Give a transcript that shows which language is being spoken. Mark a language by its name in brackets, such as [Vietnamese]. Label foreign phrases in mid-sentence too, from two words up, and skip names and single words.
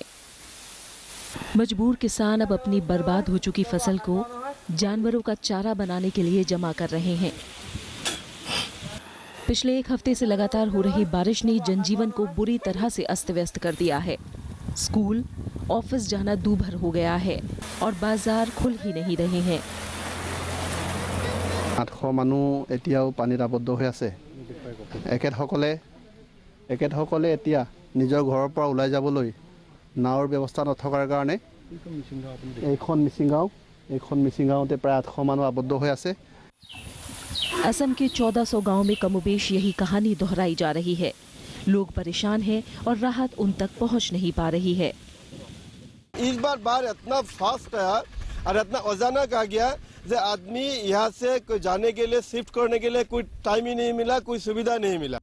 [Hindi] मजबूर किसान अब अपनी बर्बाद हो चुकी फसल को जानवरों का चारा बनाने के लिए जमा कर रहे हैं। पिछले 1 हफ्ते से लगातार हो रही बारिश ने जनजीवन को बुरी तरह से अस्त व्यस्त कर दिया है। स्कूल, ऑफिस जाना दूभर हो गया है और बाजार खुल ही नहीं रहे हैं। [Assamese] 800 মানুহ এতিয়াও পানীত আবদ্ধ হৈ আছে। একেসকলে এতিয়া নিজৰ ঘৰৰ পৰা ওলাই যাবলৈ নাওৰ ব্যৱস্থা নথকাৰ কাৰণে এইখন মিচিংগাঁওতে প্ৰায় 800 মানুহ আবদ্ধ হৈ আছে। [Hindi] असम के 1400 गांव में कमोबेश यही कहानी दोहराई जा रही है। लोग परेशान हैं और राहत उन तक पहुंच नहीं पा रही है। इस बार बाढ़ इतना फास्ट है और इतना अचानक आ गया कि आदमी यहाँ से जाने के लिए शिफ्ट करने के लिए कोई टाइम ही नहीं मिला, कोई सुविधा नहीं मिला।